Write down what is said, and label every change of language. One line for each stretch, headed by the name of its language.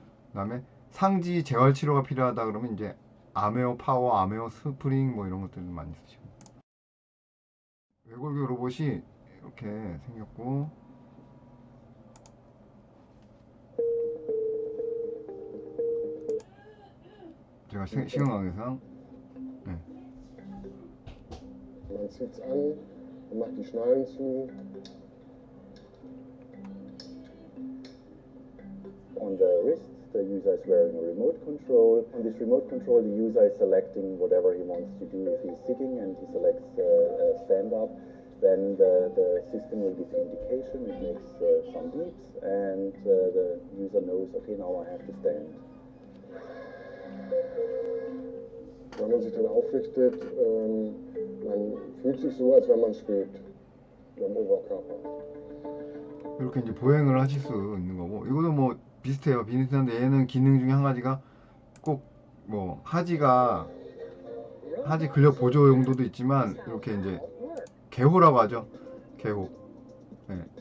Korean: 그 다음에 상지 재활 치료가 필요하다 그러면 이제 아메오 파워, 아메오 스프링 뭐 이런 것들을 많이 쓰시고. 외골격 로봇이 이렇게 생겼고, 제가 시간 관계상 네.
German: Man zieht's an und macht die Schnallen zu.
English: On the wrist. the user is wearing a remote control. On this remote control, the user is selecting whatever he wants to do. If he's sitting and he selects stand up, then the system will give indication. It makes some beeps, and the user knows, okay, now I have to stand.
German: Wenn man sich dann aufrichtet, man fühlt sich so, als wenn man steht, am Oberkörper.
Korean: 이렇게 이제 보행을 하실 수 있는 거고, 이거도 뭐 비슷해요. 비슷한데 얘는 기능 중에 한 가지가 꼭 뭐 하지 근력 보조 용도도 있지만, 이렇게 이제 개호라고 하죠. 개호. 네.